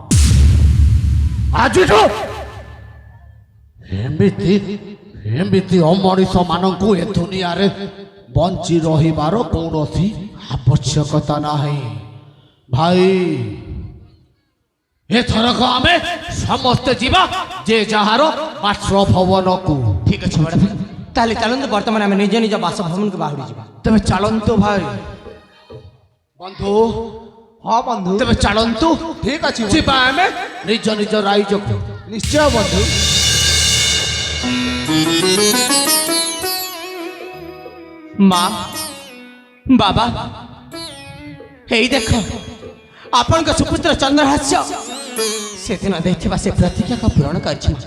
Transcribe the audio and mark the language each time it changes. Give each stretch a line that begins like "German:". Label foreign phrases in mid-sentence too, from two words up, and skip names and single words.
Odia: ଆଜିଠୁ ଏମିତି ଅମଣିଷ ମାନଙ୍କୁ ଏ ଦୁନିଆରେ ବଞ୍ଚି ରହିବାର କୌଣସି ଆବଶ୍ୟକତା ନାହିଁ ଭାଇ। ଏଥରକ ଆମେ ସମସ୍ତେ ଯିବା ଯେ ଯାହାର ବାସଭବନକୁ।
Bangla: ঠিক আছে ম্যাডাম, তাহলে
Odia: ଚାଲନ୍ତୁ ବର୍ତ୍ତମାନ ଆମେ ନିଜ ନିଜ ବାସଭବନକୁ ବାହୁଡ଼ି ଯିବା। ତେବେ ଚାଲନ୍ତୁ ଭାଇ। ବନ୍ଧୁ ହଁ ବନ୍ଧୁ, ତେବେ ଚାଲନ୍ତୁ। ଠିକ ଅଛି ଯିବା ଆମେ ନିଜ ନିଜ ରାଇଜକୁ। ନିଶ୍ଚୟ ବନ୍ଧୁ। ମା ବାବା, ଏଇ ଦେଖ ଆପଣଙ୍କ ସୁପୁତ୍ର ଚନ୍ଦ୍ରହାସ୍ୟ ସେଦିନ ଦେଇଥିବା ସେ ପ୍ରତିଜ୍ଞାକୁ ପୂରଣ କରିଛନ୍ତି।